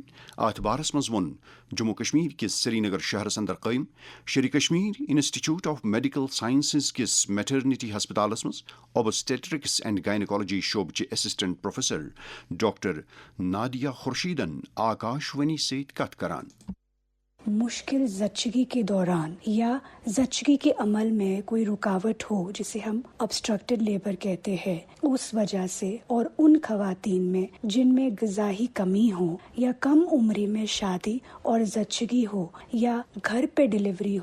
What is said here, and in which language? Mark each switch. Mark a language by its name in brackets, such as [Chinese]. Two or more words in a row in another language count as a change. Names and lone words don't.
[Kashmiri] اتھ بارس منٛز ووٚن جموں کشمیر کِس سری نگر شہرس اندر قٲیِم شیرِ کشمیر انسٹیٹیوٹ آف میڈیکل سائنسز کِس میٹرنٹی ہسپتالس منٛز [English] obstetrics and gynaecology [Kashmiri] شعبہٕ چہِ [English] assistant professor [Kashmiri] ڈاکٹر نادیہ خورشیدن آکاشوانی سۭتۍ کتھ کران. [Urdu] مشکل زچگی کے دوران یا زچگی کے عمل میں کوئی رکاوٹ ہو جسے ہم [English] obstructed labour [Urdu] کہتے ہیں، اس وجہ سے، اور ان خواتین میں جن میں غذائی کمی ہو یا کم عمری میں شادی اور زچگی ہو یا گھر پہ ڈیلیوری